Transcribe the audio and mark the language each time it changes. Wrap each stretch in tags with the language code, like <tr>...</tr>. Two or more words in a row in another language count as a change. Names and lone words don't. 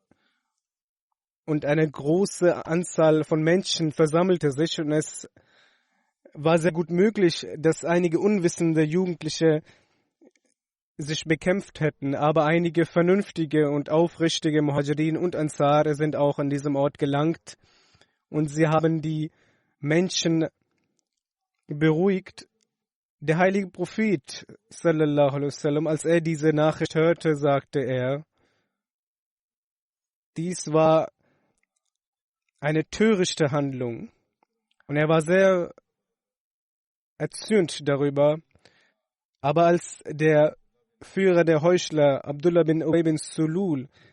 <de>eine große Anzahl von Menschen versammelte sich und es war sehr gut möglich, dass einige unwissende Jugendliche sich bekämpft hätten, aber einige vernünftige und aufrichtige Muhajirin und Ansar sind auch an diesem Ort gelangt und sie haben die Menschen beruhigt. Der heilige Prophet,</de> <ar>صلى الله عليه وسلم,</ar> <de>als er diese Nachricht hörte, sagte er, dies war eine törichte Handlung und er war sehr erzürnt darüber, aber als der Führer der Heuchler, Abdullah bin Ubay bin Sulul,</de>